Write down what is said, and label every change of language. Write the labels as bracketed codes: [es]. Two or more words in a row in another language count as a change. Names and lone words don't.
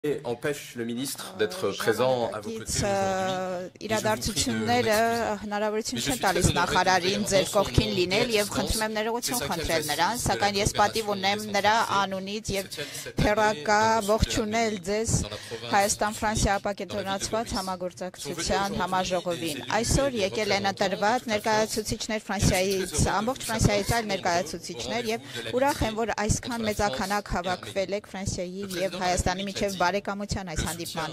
[fr] empêche le ministre d'être présent à vos côtés aujourd'hui. [hy] Իրադարձությունները հնարավորություն չեն տալիս նախարարին ձեր կողքին լինել եւ խնդրում եմ ներողություն խնդրել նրան, սակայն ես պատիվ ունեմ նրա անունից եւ թերակա ողջունել ձեզ Հայաստան-Ֆրանսիա ապակենտրոնացված համագործակցության համաժողովին։ Այսօր եկել են ընտրված ներկայացուցիչներ Ֆրանսիայից, ամբողջ Ֆրանսիայից այլ ներկայացուցիչներ եւ ուրախ եմ, որ այսքան մեծականակ հավաքվել եք Ֆրանսիայի եւ Հայաստանի միջեւ բարեկամության այս հանդիպմանը։